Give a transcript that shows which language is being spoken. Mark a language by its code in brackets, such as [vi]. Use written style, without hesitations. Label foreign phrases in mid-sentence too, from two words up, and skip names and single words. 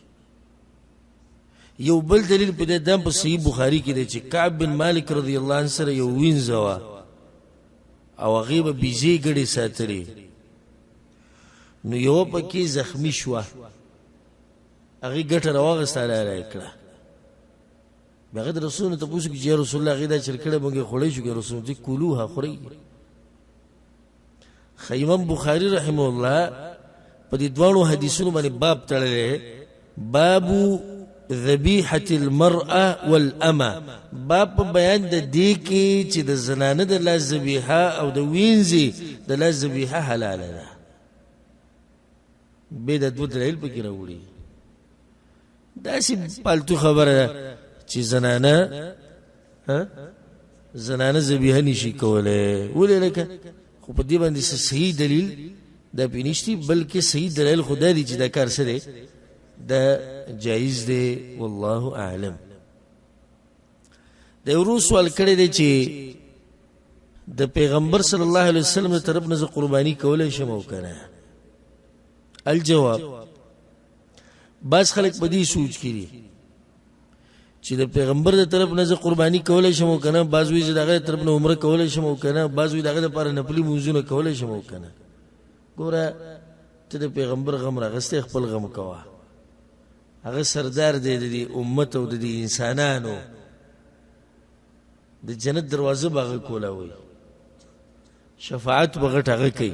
[ps] یو بل دلیل په دې دا په صحیح بخاري کې دی چې کعب بن مالک [ar] رضی الله عنه [ps] سره یو وینځه وه او هغې به بیزې ګډې ساتلې نو یوه پکې زخمي شوه هغې ګټه راواغسته حلاله یې کړه. بیا هغې د رسول نه تپوس وکړي چې [ar] یا رسول الله [ps] هغې دا چل کړی موږ یې خوړی شو که رسول الله کلوها خورئ. امام بخاري [ar] رحمه الله [ps] په دې دواړو حدیثونو باندې باب تړلی [ar] باب ذبیحة المرأة والأمة. [ps] باب په بیان د دې کې چې د زنانه د لاس ذبیحه او د وینځې د لاس ذبیحه حلاله ده. بې د دوه دلایل پکې راوړي. داسې پالتو خبره ده چې زنانه ذبیحه نشي کولی. ولې لکه خو په دې باندې صحیح دلیل دا پې نشتي بلکې صحیح دلیل خو دا دی چې دا کار څه دی دا جایز دی. [ar] والله اعلم. [ps] د ورو سوال کړی دی چې د پیغمبر [ar] صلی الله علیه وسلم [ps] د طرف نه زه قرباني کولی شم او که نه؟ الجواب بعض خلک په دې سوچ کې دي چې د پیغمبر د طرف نه زه قرباني کولی شم او که نه. بعض وایي چې د هغه د طرف نه عمره کولی شم او که نه. بعض وایي د هغه دپاره نفلي لمونځونه کولی شم او که نه. ګوره ته د پیغمبر غم راغستی خپل غم کوه. هغه سردار دی د دې امت او د دې انسانانو د جنت دروازه به هغه کولاوي شفاعت به غټ هغه کوي.